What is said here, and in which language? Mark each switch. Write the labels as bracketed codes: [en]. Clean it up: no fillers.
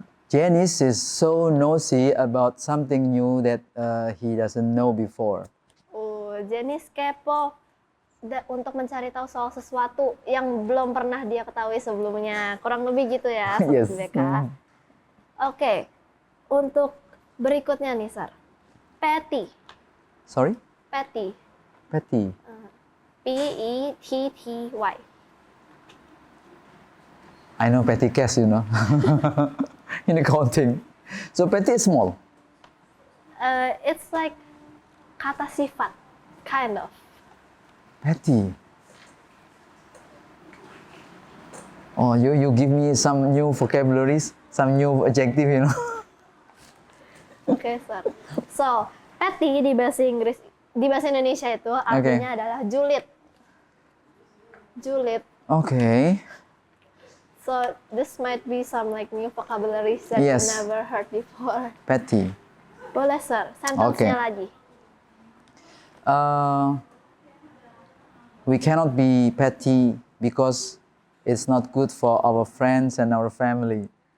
[en] Janice is so nosy about something new that he doesn't know before. [id] Jenis kepo untuk mencari tahu soal sesuatu yang belum pernah dia ketahui sebelumnya. Kurang lebih gitu ya, Sobat [en] Yes. [id] BBK. Oke, untuk berikutnya nih, Sir. Petty. [en] Sorry? Petty. Petty. P-E-T-T-Y. I know petty cash, you know, in accounting. So petty is small. It's like [id] kata sifat, [en] kind of. Petty. Oh, you give me some new vocabularies, some new adjective, you know. [id] Oke, Sir. So, petty di bahasa Inggris, di bahasa Indonesia itu artinya adalah julid. Julid. [en] Okay. So, this might be some like new vocabularies that Yes. you never heard before. Petty. [id] Boleh, Sir. Sentence-nya [en] Okay. [id] lagi. [en] We cannot be petty because it's not good for our friends and our family.